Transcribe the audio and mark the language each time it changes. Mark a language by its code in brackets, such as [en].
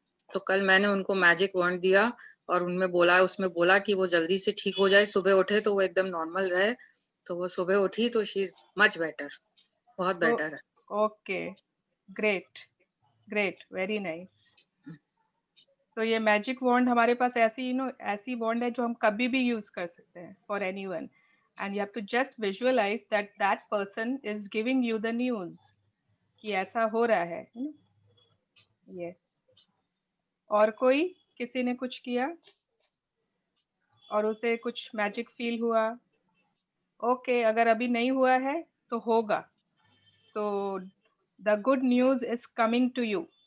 [hi] तो कल मैंने उनको मैजिक वॉन्ड दिया और उसमें बोला कि वो जल्दी से ठीक हो जाए, सुबह उठे तो वो एकदम नॉर्मल रहे। तो वो सुबह उठी तो [en] she is much better, [hi] बहुत बेटर है। [en] Okay, great great, very nice. [hi] तो ये मैजिक वॉन्ड हमारे पास ऐसी ऐसी वॉन्ड है जो हम कभी भी यूज कर सकते हैं [en] For anyone. and you have to just visualize that that person is giving you the news [hi] कि ऐसा हो रहा है ना? [en] Yes. [hi] और कोई किसी ने कुछ किया और उसे कुछ मैजिक फील हुआ? ओके, अगर अभी नहीं हुआ है तो होगा। तो [en] The good news is coming to you.